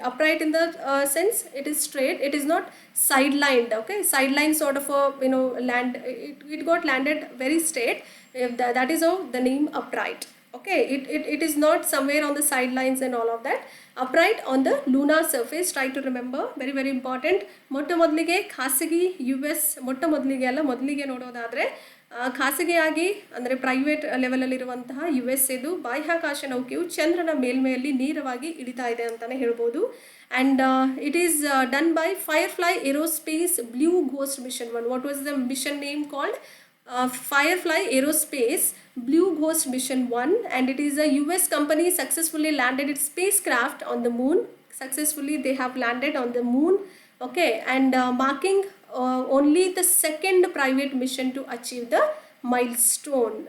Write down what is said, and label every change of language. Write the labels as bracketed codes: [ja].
[en] Upright in the sense it is straight, it is not sidelined. Okay, sideline sort of a land, it got landed very straight. That is how the name upright. Okay, it is not somewhere on the sidelines and all of that. Upright on the lunar surface. Try to remember, very important. [kn] ಮೊಟ್ಟ ಮೊದಲಿಗೆ ಖಾಸಗಿ US ಮೊಟ್ಟ ಮೊದಲಿಗೆ ಅಲ್ಲ, ಮೊದಲಿಗೆ ನೋಡೋದಾದರೆ ಖಾಸಗಿಯಾಗಿ ಅಂದರೆ ಪ್ರೈವೇಟ್ ಲೆವೆಲಲ್ಲಿರುವಂತಹ US ಇದು ಬಾಹ್ಯಾಕಾಶ ನೌಕೆಯು ಚಂದ್ರನ ಮೇಲ್ಮೆಯಲ್ಲಿ ನೇರವಾಗಿ ಇಳಿತಾ ಇದೆ ಅಂತಲೇ ಹೇಳ್ಬೋದು. [en] And it is done by Firefly Aerospace Blue Ghost Mission 1. What was the mission name called? Firefly Aerospace Blue Ghost Mission 1, and it is a US company successfully landed its spacecraft on the moon. Successfully they have landed on the moon. Okay, and marking only the second private mission to achieve the milestone.